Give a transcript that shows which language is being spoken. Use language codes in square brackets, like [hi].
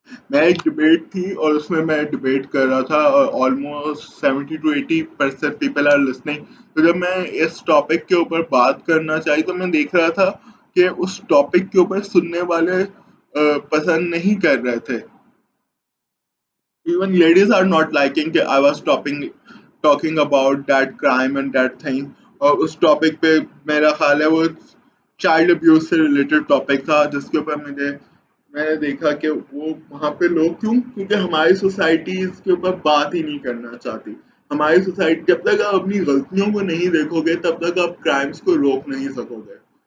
[ur] میں ایک ڈبیٹ تھی اور اس میں ڈبیٹ کر رہا تھا اور [en] Almost 70 to 80% people are listening. [ur] تو جب میں اس ٹاپک کے اوپر بات کرنا چاہی تو میں دیکھ رہا تھا کہ اس ٹاپک کے اوپر سننے والے پسند نہیں کر رہے تھے. [en] Even ladies are not liking کہ I was talking about that crime and that thing. [ur] اور اس ٹاپک پہ میرا خیال ہے وہ چائلڈ ابیوز سے ریلیٹڈ ٹاپک تھا جس کے اوپر میں نے دیکھا کہ وہ وہاں پہ لوگ کیونکہ ہماری سوسائٹی اس کے اوپر بات ہی نہیں کرنا چاہتی. ہماری سوسائٹی جب تک آپ اپنی غلطیوں کو نہیں دیکھو گے تب تک آپ کرائمس کو روک نہیں سکو گے.